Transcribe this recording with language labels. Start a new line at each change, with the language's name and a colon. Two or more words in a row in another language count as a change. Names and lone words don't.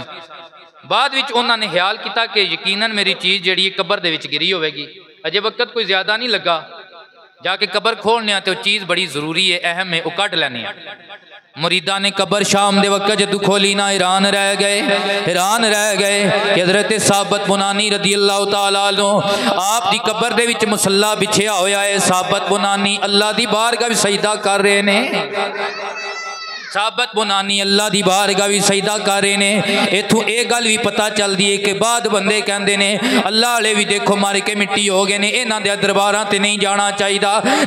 Punjabi: بعد وچ انہاں نے خیال کیا کہ یقیناً میری چیز جہڑی قبر دے وچ گری ہووے گی، اجے وقت کوئی زیادہ نہیں لگا، جا کے قبر کھولنے تو چیز بڑی ضروری ہے، اہم ہے، وہ کڈھ لینے. مریداں نے قبر شام دے وقت جدوں کھولی نا حیران رہ گئے کہ حضرت ثابت بنانی
Arabic: رضي الله تعالى عنه
Punjabi: آپ دی قبر دے وچ مصلیٰ بچھیا ہویا ہے. ثابت بنانی اللہ دی بارگاہ وچ سجدہ کر رہے نے. ثابت بنانی اللہ دی بارگاہ بھی سجدہ کر رہے نے۔ ایتھوں یہ گل بھی پتہ چلتی ہے کہ بعد بندے کہتے نے اللہ والے بھی دیکھو مر کے مٹی ہو گئے نے، انہاں دے درباراں تے نہیں جانا چاہیے.